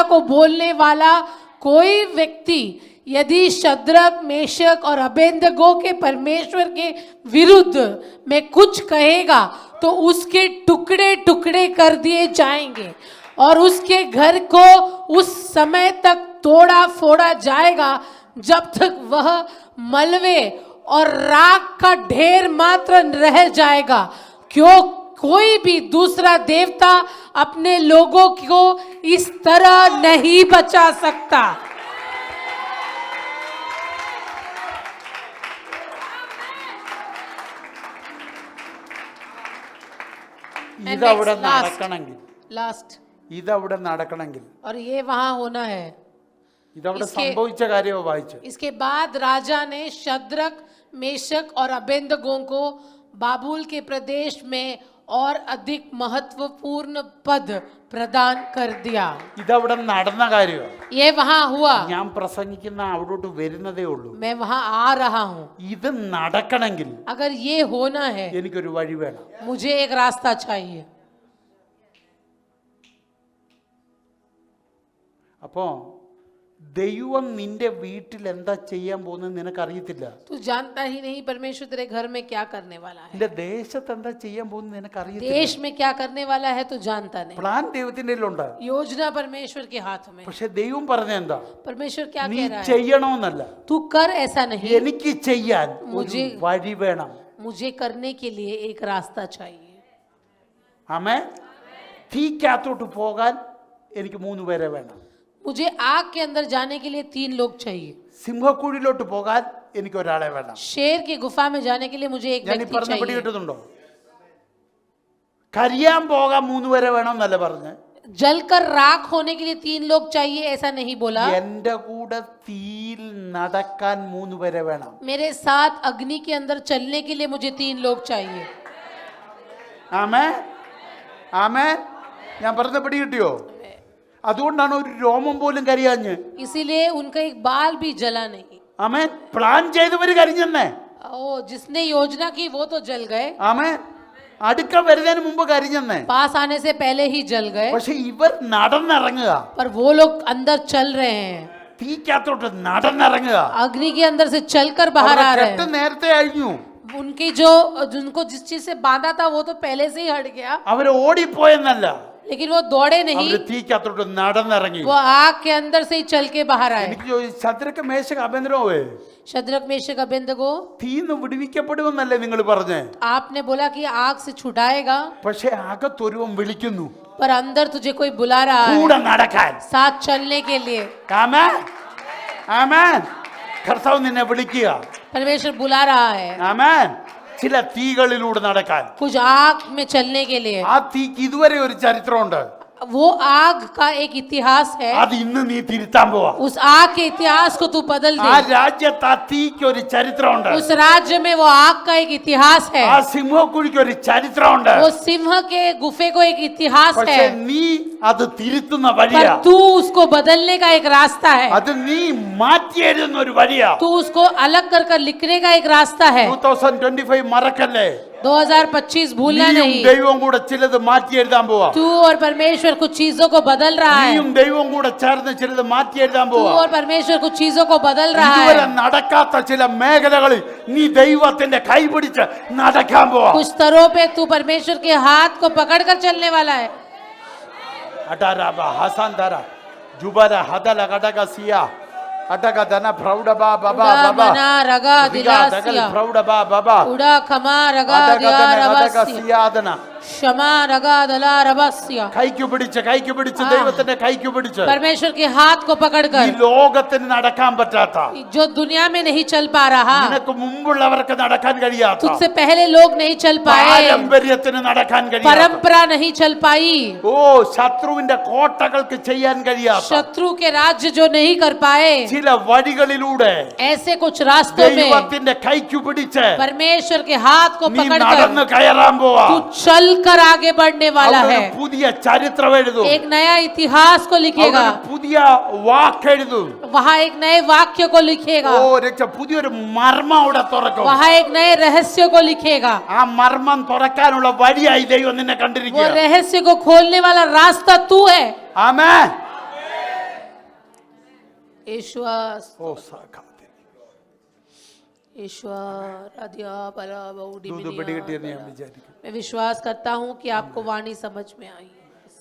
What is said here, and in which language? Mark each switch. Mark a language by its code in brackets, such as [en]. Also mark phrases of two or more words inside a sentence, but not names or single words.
[hi] को बोलने वाला कोई व्यक्ति यदि शद्रक, मेशक और अबेदनगो के परमेश्वर के विरुद्ध में कुछ कहेगा तो उसके टुकड़े टुकड़े कर दिए जाएंगे और उसके घर को उस समय तक तोड़ा फोड़ा जाएगा जब तक वह मलबे और राख का ढेर मात्र रह जाएगा. क्यों कोई भी दूसरा देवता अपने लोगों को इस तरह नहीं बचा सकता. [ml] ഇതവിടെ നടക്കണമെങ്കിൽ, [hi] लास्ट. [ml] ഇതവിടെ നടക്കണമെങ്കിൽ, [hi] और ये वहां होना है. [ml] ഇതവിടെ [hi] इसके- [ml] സംഭവിച്ച കാര്യമോ വായിച്ചു. [hi] इसके बाद राजा ने शद्रक, मेशक और अबेदनगो को बाबुल के प्रदेश में और अधिक महत्वपूर्ण पद प्रदान कर दिया. [ml] ഇതവിടെ നടന്ന കാര്യമോ? [hi] ये वहां हुआ. [ml] ഞാൻ പ്രസംഗിക്കുന്ന അവിടോട്ട് വരുന്നതേ ഉള്ളൂ. [hi] मैं वहां आ रहा हूं. [ml] ഇത് നടക്കണമെങ്കിൽ [hi] अगर ये होना है [ml] എനിക്കൊരു വഴി വേണം. [hi] मुझे एक रास्ता चाहिए. [ml] അപ്പോൾ ദൈവം നിന്റെ വീട്ടിൽ എന്താ ചെയ്യാൻ പോകുന്നത് നിനക്കറിയത്തില്ല. [hi] तू जानता ही नहीं परमेश्वर तेरे घर में क्या करने वाला है, [ml] നിന്റെ ദേശത്ത് എന്താ ചെയ്യാൻ പോകുന്നത് നിനക്കറിയത്തില്ല. [hi] देश में क्या करने वाला है तू जानता नहीं. [ml] പ്ലാൻ ദൈവത്തിന്റെ കയ്യിലുണ്ട്. [hi] योजना परमेश्वर के हाथ में. [ml] പക്ഷെ ദൈവം പറഞ്ഞ എന്താ, [hi] परमेश्वर क्या [ml] നീ [hi] कह रहा है, [ml] ചെയ്യണമെന്നല്ല, [hi] तू कर ऐसा नहीं, [ml] എനിക്ക് ചെയ്യാൻ ഒരു [hi] മുझे- [ml] വഴി വേണം. [hi] मुझे करने के लिए एक रास्ता चाहिए. [ml] ആമേൻ. തീക്കകത്തോട്ട് പോകാൻ എനിക്ക് 3 പേരെ വേണം. [hi] मुझे आग के अंदर जाने के लिए 3 लोग चाहिए. [ml] സിംഹക്കുഴിയിലോട്ട് പോകാൻ എനിക്ക് ഒരാളെ വേണം. [hi] शेर की गुफा में जाने के लिए मुझे एक [ml] ഞാൻ ഈ [hi] व्यक्ति [ml] പറഞ്ഞ പിടി [hi] चाहिए. [ml] കിട്ടുന്നുണ്ടോ? കരിയാൻ പോകാൻ 3 പേരെ വേണം എന്നല്ല പറഞ്ഞ്. [hi] जलकर राख होने के लिए 3 लोग चाहिए ऐसा नहीं बोला. [ml] എന്റെ കൂടെ തീയിൽ നടക്കാൻ 3 പേരെ വേണം. [hi] मेरे साथ अग्नि के अंदर चलने के लिए मुझे 3 लोग चाहिए. [ml] ആമേൻ. ആമേൻ. ഞാൻ പറഞ്ഞ പിടി കിട്ടിയോ? അതുകൊണ്ടാണ് ഒരു രോമം പോലും കരിയാഞ്ഞ്. [hi] इसीलिए उनका एक बाल भी जला नहीं. [ml] ആമേൻ. പ്ലാൻ ചെയ്തവര് കരിഞ്ഞെന്നേ. [hi] ओ जिसने योजना की वो तो जल गए, [ml] ആമേൻ. അടുക്ക വരുന്നതിന് മുമ്പ് കരിഞ്ഞെന്നേ. [hi] पास आने से पहले ही जल गए, [ml] പക്ഷെ ഇവർ നടന്നിറങ്ങുക, [hi] पर वो लोग अंदर चल रहे हैं, [ml] തീക്കകത്തോട്ട് നടന്നിറങ്ങുക. [hi] अग्नि के अंदर से चलकर बाहर आ [ml] അവരുടെ [hi] रहे [ml] കെട്ട് [hi] हैं. [ml] നേരത്തെ അഴിഞ്ഞു. [hi] उनकी जो जिनको जिस चीज से बांधा था वो तो पहले से ही हट गया, [ml] അവര് ഓടിപ്പോയെന്നല്ല, [hi] लेकिन वो दौड़े नहीं, [ml] അവര് തീക്കകത്തോട്ട് നടന്നിറങ്ങി. [hi] वो आग के अंदर से ही चल के बाहर आए. [ml] എനിക്ക് ശത്രുക്ക് മേശക്ക് അഭ്യന്തരമേ [hi] शद्रक मेशक अबेदगो, [ml] തീന്ന് വിടുവിക്കപ്പെടുമെന്നല്ലേ നിങ്ങൾ പറഞ്ഞേ? [hi] आपने बोला कि आग से छुड़ाएगा, [ml] പക്ഷെ അകത്തൊരുവൻ വിളിക്കുന്നു [hi] पर अंदर तुझे कोई बुला रहा है [ml] കൂടെ നടക്കാൻ. [hi] साथ चलने के लिए. [ml] ആമേൻ. ആമേൻ. കർത്താവ് നിന്നെ വിളിക്കുക. [hi] परमेश्वर बुला रहा है [ml] ആമേൻ. ചില തീകളിലൂടെ നടക്കാൻ. [hi] कुछ आग में चलने के लिए. [ml] ആ തീക്ക് ഇതുവരെ ഒരു ചരിത്രമുണ്ട്. [hi] वो आग का एक इतिहास है, [ml] അത് ഇന്ന് നീ തിരുത്താൻ പോവാ. [hi] उस आग के इतिहास को तू बदल [ml] ആ [hi] दे. [ml] രാജ്യത്ത് ആ തീക്ക് ഒരു ചരിത്രമുണ്ട്. [hi] उस राज्य में वो आग का एक इतिहास है, [ml] ആ സിംഹക്കുഴിക്ക് ഒരു ചരിത്രമുണ്ട്. [hi] वो सिंह के गुफे को एक इतिहास [ml] പക്ഷെ [hi] है, [ml] നീ അത് തിരുത്തുന്ന വഴിയാ. [hi] पर तू उसको बदलने का एक रास्ता है, [ml] അത് നീ മാറ്റി എഴുതുന്ന ഒരു വഴിയാ. [hi] तू उसको अलग कर कर लिखने का एक रास्ता है. [ml] 2025 മറക്കല്ലേ. [hi] 2025 भूलना [ml] നീയും [hi] नहीं. [ml] ദൈവവും കൂടെ ചിലത് മാറ്റി എഴുതാൻ പോവാ. [hi] तू और परमेश्वर कुछ चीजों को बदल रहा है, [ml] നീയും ദൈവവും കൂടെ ചേർന്ന് ചിലത് മാറ്റി എഴുതാൻ [hi] तू [ml] പോവാ. [hi] और परमेश्वर कुछ चीजों को बदल रहा [ml] ഇതുവരെ [hi] है. [ml] നടക്കാത്ത ചില മേഖലകളിൽ നീ ദൈവത്തിന്റെ കൈ പിടിച്ച് നടക്കാൻ പോവാ. [hi] कुछ स्तरों पे तू परमेश्वर के हाथ को पकड़ कर चलने वाला है. അടാരാബ ഹസാന്തര ജുബര ഹദല ഗടക സിയ അടക ധന പ്രൗഢ ബാ ബബ उड़ा ബബ मना रगा ദിഗ ദഗൽ दिलासिया, പ്രൗഢ ബാ ബബ उड़ा खमा रगा അടക दिया ധന ഗടക रबासिया, സിയാദന. क्षमा रगा दला रबासिया. [ml] കൈക്ക് പിടിച്ച് ദൈവത്തിന്റെ കൈക്ക് പിടിച്ച് [hi] परमेश्वर के हाथ को [ml] ഈ [hi] पकड़कर, [ml] ലോകത്തിന് നടക്കാൻ പറ്റാത്ത, [hi] जो दुनिया में नहीं चल पा रहा, [ml] നിനക്ക് മുമ്പുള്ളവർക്ക് നടക്കാൻ കഴിയാത്ത, [hi] तुझसे पहले लोग नहीं चल पाए, [ml] പാരമ്പര്യത്തിന് നടക്കാൻ കഴിയാത്ത, [hi] परंपरा नहीं चल पाई, [ml] ഓ ശത്രുവിന്റെ കോട്ടകൾക്ക് ചെയ്യാൻ കഴിയാത്ത [hi] शत्रु के राज्य जो नहीं कर पाए, [ml] ചില വഴികളിലൂടെ [hi] ऐसे कुछ रास्तों में [ml] ദൈവത്തിന്റെ കൈക്ക് പിടിച്ച് [hi] परमेश्वर के हाथ को [ml] നീ [hi] पकड़कर [ml] നടന്നു കയറാൻ പോവാ. [hi] तू चल कर आगे बढ़ने वाला [ml] അവിടെ [hi] है. [ml] ഒരു പുതിയ ചരിത്രം എഴുതും. [hi] एक नया इतिहास को [ml] അവിടെ [hi] लिखेगा, [ml] ഒരു പുതിയ വാക്കെഴുതും. [hi] वहाँ एक नए वाक्य को लिखेगा, [ml] ഓ രക്ഷ പുതിയൊരു മർമ്മം അവിടെ തുറക്കും. [hi] वहाँ एक नए रहस्य को लिखेगा. [ml] ആ മർമ്മം തുറക്കാനുള്ള വഴിയായി ദൈവം നിന്നെ [hi] वो [ml] കണ്ടിരിക്കുക. [hi] रहस्य को खोलने वाला रास्ता तू है. [ml] ആമേൻ. [hi] ईश्वर ഓ സാഖാതെ ईश्वर अध्या परा बहुडी [ml] ദൂത് പിടികിട്ടിയെന്ന് ഞാൻ വിചാരിക്കും. [hi] मैं विश्वास करता हूँ कि आपको वाणी समझ में आई है.